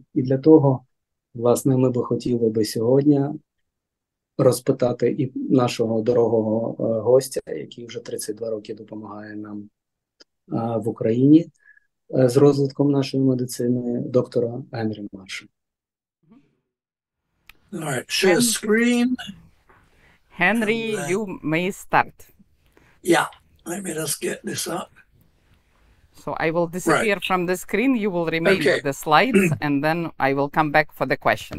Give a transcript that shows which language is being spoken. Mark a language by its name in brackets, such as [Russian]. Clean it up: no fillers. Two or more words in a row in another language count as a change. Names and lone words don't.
[Ukrainian] І для того, власне, ми би хотіли би сьогодні розпитати і нашого дорогого гостя, який вже 32 роки допомагає нам в Україні з розвитком нашої медицини, доктора Генрі Марша. [English] All right, share screen. Henry, you may start. Yeah, let me just get this up. So I will disappear from the screen, you will remain with the slides, and then I will come back for the questions.